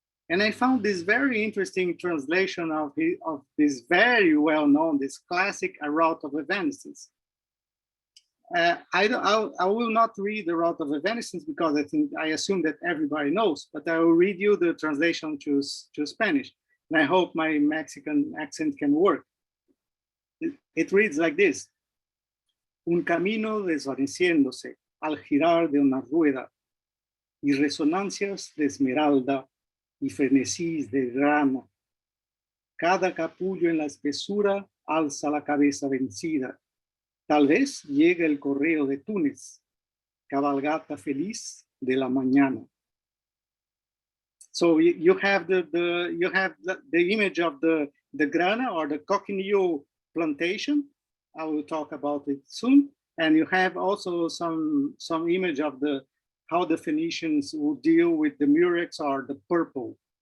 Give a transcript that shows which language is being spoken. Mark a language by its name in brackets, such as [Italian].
[English] And I found this very interesting translation of this very well-known, this classic A Rout of Evanescence. I will not read The Rout of Evanescence because I assume that everybody knows, but I will read you the translation to Spanish. And I hope my Mexican accent can work. It reads like this: [Spanish] un camino desvaneciéndose al girar de una rueda, y resonancias de esmeralda y frenesís de grana. Cada capullo en la espesura alza la cabeza vencida. Tal vez llegue el correo de Túnez, cabalgata feliz de la mañana. [English] So you have the image of the grana or the cochineal plantation. I will talk about it soon. And you have also some image of how the Phoenicians would deal with the murex or the purple.